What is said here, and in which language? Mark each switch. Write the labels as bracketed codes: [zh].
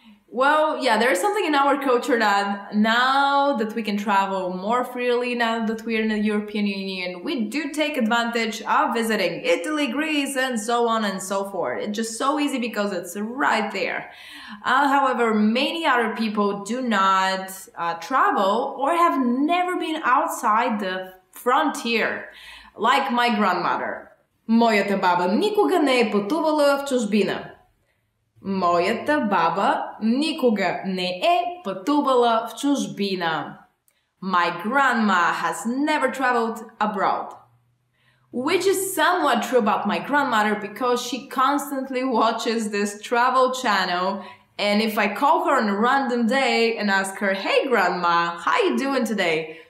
[en] Well, yeah, there's something in our culture that now that we can travel more freely, now that we're in the European Union, we do take advantage of visiting Italy, Greece, and so on and so forth. It's just so easy because it's right there. However, many other people do not travel or have never been outside the frontier, like my grandmother. [bg] Моята баба никога не е пътувала в чужбина. Моята баба никога не е пътувала в чужбина. [en] My grandma has never traveled abroad. Which is somewhat true about my grandmother because she constantly watches this travel channel, and if I call her on a random day and ask her, hey grandma, how you doing today?